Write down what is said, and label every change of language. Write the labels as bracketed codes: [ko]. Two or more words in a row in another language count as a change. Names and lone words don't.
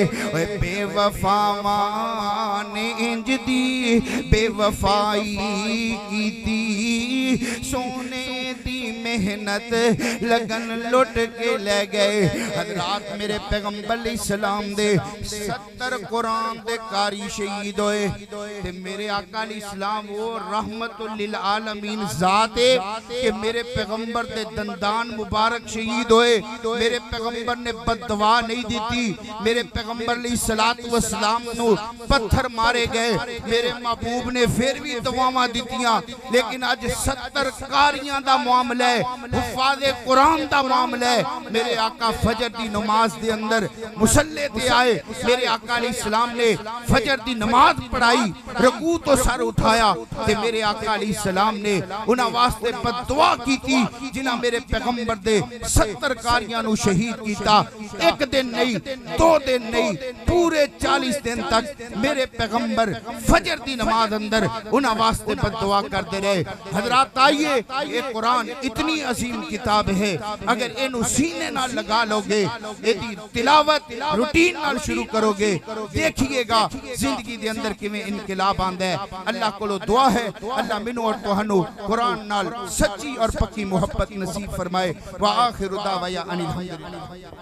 [pa] بے وفاواں نے اِنج دی بے وفائی کی تھی، سونے دی محنت لگن لُٹ کے لے گئے. حضرات میرے پیغمبر اسلام دے 70 قرآن دے قاری شہید ہوئے تے میرے آقا اسلام وہ [ar] رحمة للعالمين [pa] ذات ہے کہ میرے پیغمبر دے دندان مبارک شہید ہوئے. میرے پیغمبر نے بددعا نہیں دی تھی، میرے پیغمبر صلات و سلام نوں پتھر مارے گئے، میرے محبوب نے پھر بھی دعاواں دتیاں. لیکن اج 70 قاریاں دا معاملہ ہے، حفاظِ قرآن دا معاملہ ہے. میرے آقا فجر دی نماز دے اندر مصلے تے آئے، میرے آقا علیہ السلام نے فجر دی نماز پڑھائی، رکوع تو سر اٹھایا تے میرے آقا علیہ السلام نے اونہاں واسطے بددعا کیتی جنہاں میرے پیغمبر دے 70 قاریاں نوں شہید کیتا. ایک دن نہیں، 2 دن نہیں، پورے 40 دن تک میرے پیغمبر فجر دی نماز اندر اونہاں واسطے بددعا کرتے رہے. [ur] حضرات آئیے، یہ قرآن اتنی عظیم کتاب ہے, [pa] اگر اینوں سینے نال لگا لوگے، ایدی تلاوت روٹین نال شروع کروگے، دیکھیے گا زندگی دے اندر کِویں انقلاب آندا ہے. اللہ کولوں دعا ہے، اللہ مینوں اور تہانوں قرآن نال سچی اور پکی محبت نصیب فرمائے. [ar] وآخر دعوانا أن الحمد لله.